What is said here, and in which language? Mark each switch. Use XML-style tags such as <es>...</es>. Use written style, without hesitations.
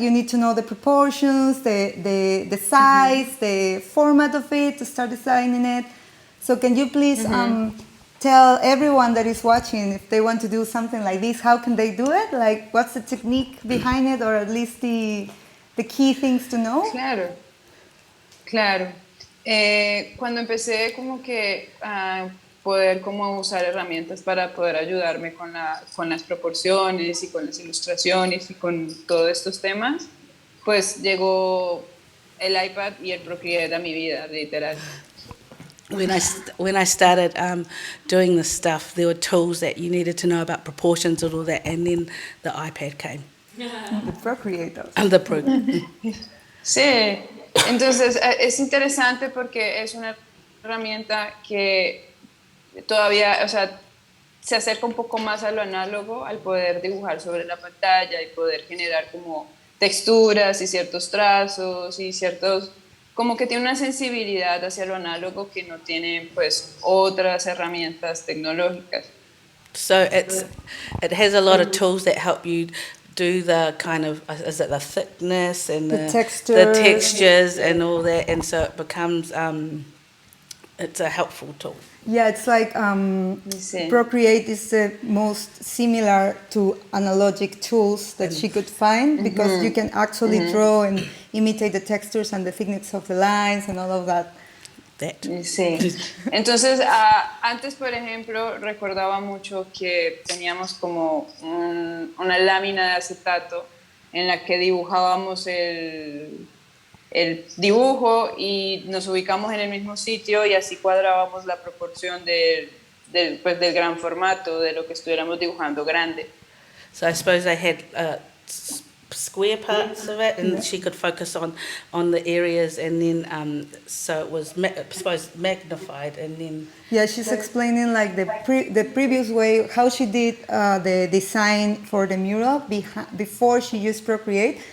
<en>You need to know the proportions, the size, the format of it to start designing it. So can you please tell everyone that is watching, if they want to do something like this, how can they do it? Like, what's the technique behind it, or at least the key things to know?</en> <es>Claro. Cuando empecé como que a poder como usar herramientas para poder ayudarme con las proporciones y con las ilustraciones y con todos estos temas, pues llegó el iPad y el Procreate a mi vida, literal.</es> <en>When I started doing this stuff, there were tools that you needed to know about proportions and all that, and then the iPad came. The Procreate. And the Procreate.</en> <es>Sí, entonces es interesante porque es una herramienta que todavía, o sea, se acerca un poco más a lo análogo, al poder dibujar sobre la pantalla y poder generar como texturas y ciertos trazos y ciertos, como que tiene una sensibilidad hacia lo análogo que no tienen pues otras herramientas tecnológicas.</es> <en>So it has a lot of tools that help you do the kind of, is it the thickness and the textures and all that, and so it becomes it's a helpful tool. Yeah, it's like</en> <es>Sí.</es> <en>Procreate is the most similar to analogic tools that she could find because you can actually draw and imitate the textures and the thickness of the lines and all of that.</en> <es>Sí. Entonces, antes, por ejemplo, recordaba mucho que teníamos como una lámina de acetato en la que dibujábamos el dibujo y nos ubicamos en el mismo sitio y así cuadrábamos la proporción del gran formato, de lo que estuviéramos dibujando grande.</es> <en>So I suppose they had square parts of it, and she could focus on the areas, and then so it was I suppose magnified, and then Yeah, she's explaining like the previous way how she did the design for the mural before she used Procreate.</en>